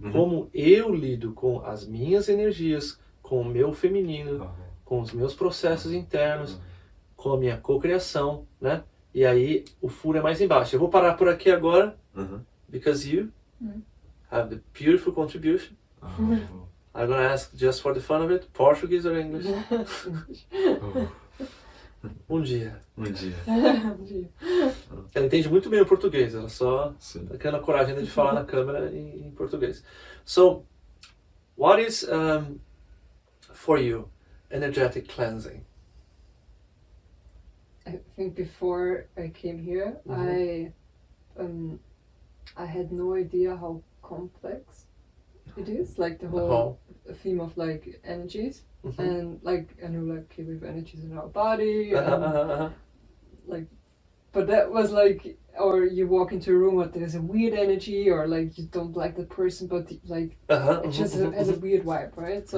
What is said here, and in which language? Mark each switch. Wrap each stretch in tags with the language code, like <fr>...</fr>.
<pt>Como eu lido com as minhas energias, com o meu feminino, com os meus processos internos, com a minha cocriação, né? E aí o furo é mais embaixo. Eu vou parar por aqui agora,</pt> <en>because you have the beautiful contribution. I'm gonna ask, just for the fun of it, Portuguese or English?</en> <pt>Bom dia. Bom dia. Bom dia. Ela entende muito bem o português, ela só tá criando a coragem de falar na câmera em português.</pt> <en>So, what is, for you, energetic cleansing? I think before I came here, I had no idea how complex it is, like the whole theme of like energies, and like I knew like okay, we have energies in our body, like, but that was like, or you walk into a room, but there's a weird energy, or like you don't like the person, but like it just has a weird vibe, right?</en>